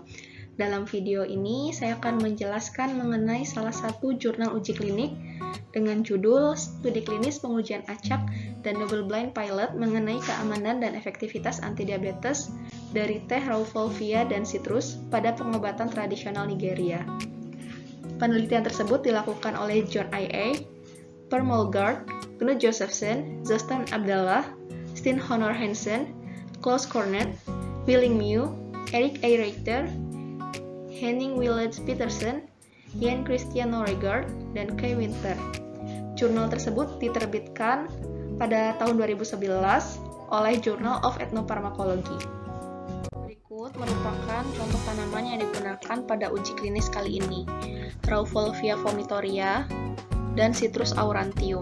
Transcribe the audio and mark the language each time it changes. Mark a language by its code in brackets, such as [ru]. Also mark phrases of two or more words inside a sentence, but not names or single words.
[id] Dalam video ini, saya akan menjelaskan mengenai salah satu jurnal uji klinik dengan judul Studi Klinis Pengujian Acak dan [en] Double Blind Pilot [id] mengenai keamanan dan efektivitas antidiabetes dari teh Rauvolfia dan citrus pada pengobatan tradisional Nigeria. Penelitian tersebut dilakukan oleh John I.A., Per Molgaard, Knut Josephson, Zostan Abdallah, Sten Honor Hansen, Klaus Cornet, Willing Mew, Erik A. Reiter, Henning Willets Petersen, Jan Christian Norregard, dan Kai Winter. Jurnal tersebut diterbitkan pada tahun 2011 oleh Journal of Ethnoparmakology. Berikut merupakan contoh tanaman yang digunakan pada uji klinis kali ini: Rauvolfia vomitoria dan Citrus aurantium.